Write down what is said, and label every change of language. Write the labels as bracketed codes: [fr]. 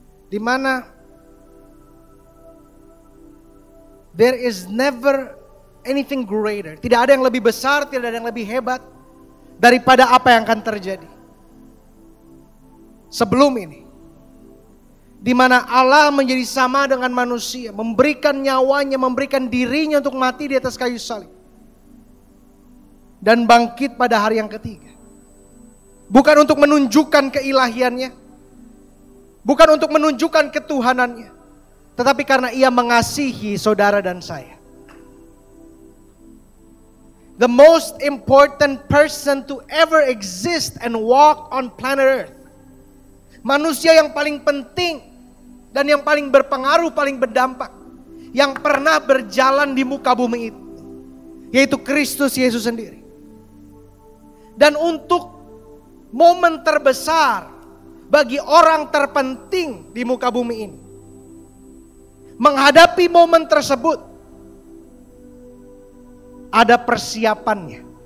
[id] Di mana [en] there is never anything greater. [id] Tidak ada yang lebih besar, tidak ada yang lebih hebat daripada apa yang akan terjadi sebelum ini. Di mana Allah menjadi sama dengan manusia, memberikan nyawanya, memberikan dirinya untuk mati di atas kayu salib. Dan bangkit pada hari yang ketiga. Bukan untuk menunjukkan keilahiannya, bukan untuk menunjukkan ketuhanannya, tetapi karena ia mengasihi saudara dan saya. [en] The most important person to ever exist and walk on planet Earth. [id] Manusia yang paling penting dan yang paling berpengaruh, paling berdampak, yang pernah berjalan di muka bumi itu, yaitu Kristus Yesus sendiri. Dan untuk momen terbesar bagi orang terpenting di muka bumi ini, menghadapi momen tersebut, ada persiapannya.